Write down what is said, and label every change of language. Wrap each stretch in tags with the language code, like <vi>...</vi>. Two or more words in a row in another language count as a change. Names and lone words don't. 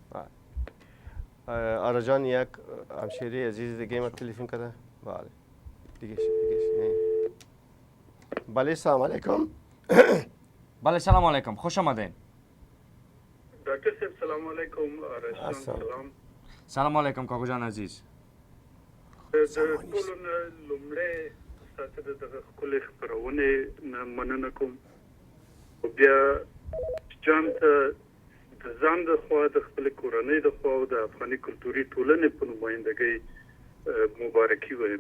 <fa>آرش جان یک همشیری عزیز دیگه ما تلفن کرده. بله دیگه بله سلام علیکم. بله سلام علیکم، خوش آمدین. دکتر صاحب سلام علیکم. آرش جان سلام. سلام علیکم کاکو جان عزیز.</fa> <ps>ټولو نه لومړی ستاسو د دغه ښکلې خپرونې نه مننه کوم. بیا جان ته د ځان د خوا د خپلې کورنۍ د خوا او د افغاني کلتوري ټولنې په نمایندګۍ مبارکي وایم.</ps>